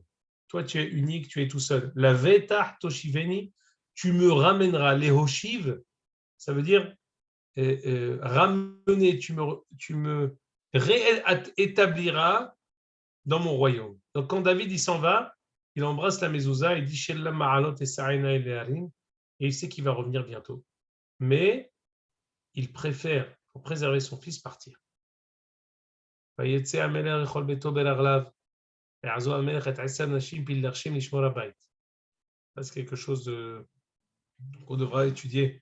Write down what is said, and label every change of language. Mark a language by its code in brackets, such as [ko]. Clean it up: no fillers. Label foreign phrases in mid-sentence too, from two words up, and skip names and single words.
[fr] Toi, tu es unique, tu es tout seul. La [he] ואתה תשיבני, [fr] tu me ramèneras. Les hoshiv, ça veut dire ramener, tu me réétabliras dans mon royaume. Donc quand David il s'en va, il embrasse la mezouza, il dit [he] שיר המעלות אשא עיני [fr] et il sait qu'il va revenir bientôt. Mais il préfère, pour préserver son fils, partir. C'est quelque chose qu'on devra étudier.